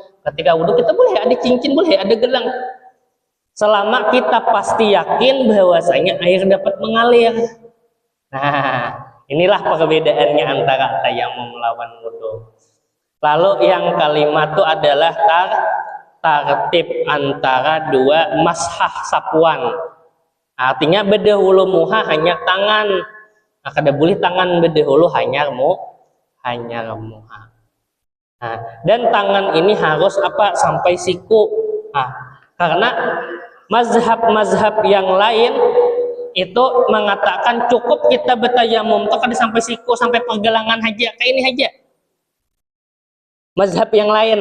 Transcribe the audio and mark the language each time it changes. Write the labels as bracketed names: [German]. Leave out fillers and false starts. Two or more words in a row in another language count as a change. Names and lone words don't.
[Indonesian] Ketika wudu kita boleh ada cincin, boleh ada gelang. Selama kita pasti yakin bahwasanya air dapat mengalir. [Banjar] Nah, inilah perbedaannya antara tayamum lawan wudu. [Indonesian] Lalu yang kelima itu adalah tartib antara dua mashah sapuan. [Banjar] Artinya bedahulu muha hanya tangan. Nah, kada boleh tangan bedahulu hanya muha. Nah, [Indonesian] dan tangan ini harus sampai siku. [Banjar] Nah, karena mazhab yang lain itu mengatakan cukup kita bertayamum itu kada sampai siku, sampai pergelangan aja, kayak ini aja. [Indonesian] Mazhab yang lain.